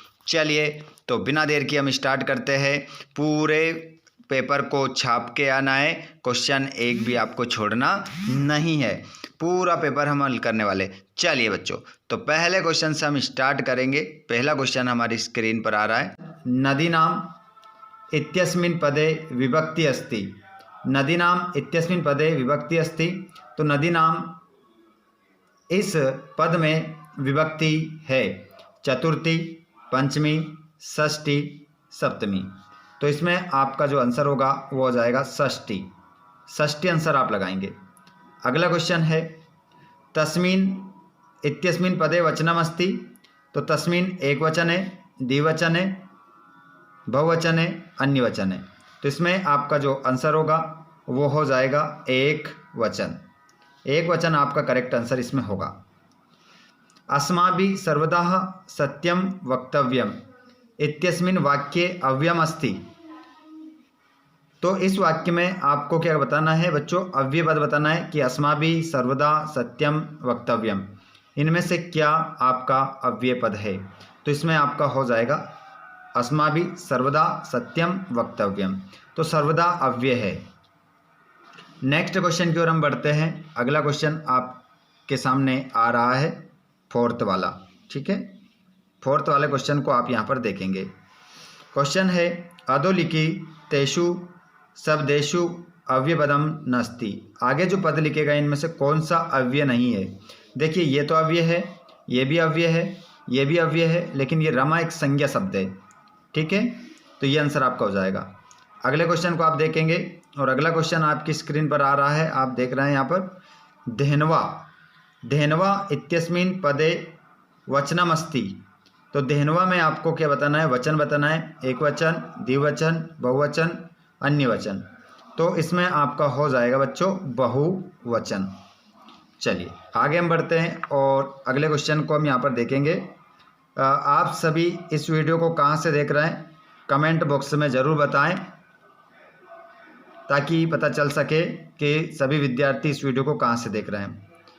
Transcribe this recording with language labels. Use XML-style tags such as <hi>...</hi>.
<hi>चलिए तो बिना देर की हम स्टार्ट करते हैं। पूरे पेपर को छाप के आना है। क्वेश्चन एक भी आपको छोड़ना नहीं है। पूरा पेपर हम हल करने वाले। चलिए बच्चों, तो पहले क्वेश्चन से हम स्टार्ट करेंगे। पहला क्वेश्चन हमारी स्क्रीन पर आ रहा है।</hi> <sa>नदीनाम इत्यस्मिन् पदे विभक्ति अस्ति। नदीनाम इत्यस्मिन् पदे विभक्ति अस्ति।</sa> <hi>तो नदीनाम इस पद में विभक्ति है चतुर्थी, पंचमी, षष्ठी, सप्तमी। तो इसमें आपका जो आंसर होगा वो हो जाएगा षष्ठी। षष्ठी आंसर आप लगाएंगे। अगला क्वेश्चन है</hi> <sa>तस्मिन् इत्यस्मिन् पदे वचनम अस्ति।</sa> <hi>तो तस्मिन् एक वचन है, द्विवचन है, बहुवचन है, अन्य वचन है। तो इसमें आपका जो आंसर होगा वो हो जाएगा एक वचन। एक वचन आपका करेक्ट आंसर इसमें होगा।</hi> <sa>अस्माभिः सर्वदा सत्यम वक्तव्यम इत्यस्मिन् वाक्ये अव्ययम अस्ति।</sa> <hi>तो इस वाक्य में आपको क्या बताना है बच्चों? अव्यय पद बताना है कि</hi> <sa>अस्माभिः सर्वदा सत्यम वक्तव्यम।</sa> <hi>इनमें से क्या आपका अव्यय पद है? तो इसमें आपका हो जाएगा</hi> <sa>अस्माभिः सर्वदा सत्यम वक्तव्यम।</sa> <hi>तो सर्वदा अव्यय है। नेक्स्ट क्वेश्चन की ओर हम बढ़ते हैं। अगला क्वेश्चन आपके सामने आ रहा है फोर्थ वाला। ठीक है, फोर्थ वाले क्वेश्चन को आप यहाँ पर देखेंगे। क्वेश्चन है</hi> <sa>अधोलिखि तेषु शब्देषु अव्ययपदम नास्ति।</sa> <hi>आगे जो पद लिखेगा इनमें से कौन सा अव्यय नहीं है? देखिए, ये तो अव्यय है, ये भी अव्यय है, ये भी अव्यय है, लेकिन ये रमा एक संज्ञा शब्द है। ठीक है, तो ये आंसर आपका हो जाएगा। अगले क्वेश्चन को आप देखेंगे और अगला क्वेश्चन आपकी स्क्रीन पर आ रहा है। आप देख रहे हैं यहाँ पर धेनवा।</hi> <sa>धेनवा इत्यस्मिन् पदे वचनम अस्ति।</sa> <hi>तो धेनवा में आपको क्या बताना है? वचन बताना है। एक वचन, द्विवचन, बहुवचन, अन्य वचन। तो इसमें आपका हो जाएगा बच्चों बहुवचन। चलिए आगे हम बढ़ते हैं और अगले क्वेश्चन को हम यहाँ पर देखेंगे। आप सभी इस वीडियो को कहाँ से देख रहे हैं कमेंट बॉक्स में ज़रूर बताएं ताकि पता चल सके कि सभी विद्यार्थी इस वीडियो को कहाँ से देख रहे हैं।</hi>